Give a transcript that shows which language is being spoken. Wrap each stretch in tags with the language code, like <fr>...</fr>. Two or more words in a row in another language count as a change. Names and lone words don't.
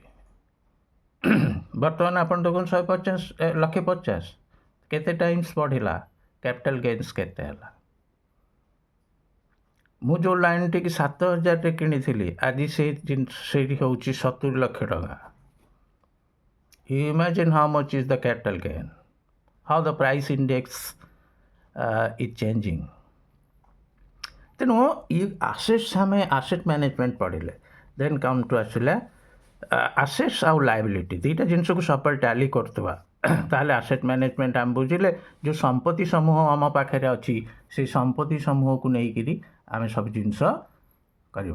<or>ବର୍ତ୍ତମାନ ଆପଣ ଦେଖନ୍ତୁ 1,50,000 କେତେ ଟାଇମ୍ସ ବଢ଼ିଲା,</or> <en>capital gains</en> <or>କେତେ ହେଲା। ମୁଁ ଯେଉଁ ଲାଇନ୍ଟିକି 7,000ରେ କିଣିଥିଲି, ଆଜି ସେଇଠି ହେଉଛି 70 ଲକ୍ଷ ଟଙ୍କା।</or> <en>You imagine how much is the capital gain, how the price index is changing.</en> <or>ତେଣୁ ଇ ଆସେଟ୍ସ ଆମେ</or> <en>asset management</en> <or>ପଢ଼ିଲେ,</or> <en>then come to</en> <or>ଆସିଲା ଆସେଟ୍ସ ଆଉ ଲାଇବିଲିଟି, ଦୁଇଟା ଜିନିଷକୁ ସବୁବେଳେ ଟାଲି କରୁଥିବା, ତାହେଲେ</or> <en>asset management</en> <or>ଆମେ ବୁଝିଲେ ଯେଉଁ ସମ୍ପତ୍ତି ସମୂହ ଆମ ପାଖରେ ଅଛି, ସେଇ ସମ୍ପତ୍ତି ସମୂହକୁ ନେଇକିରି ଆମେ ସବୁ ଜିନିଷ କରିବା।</or>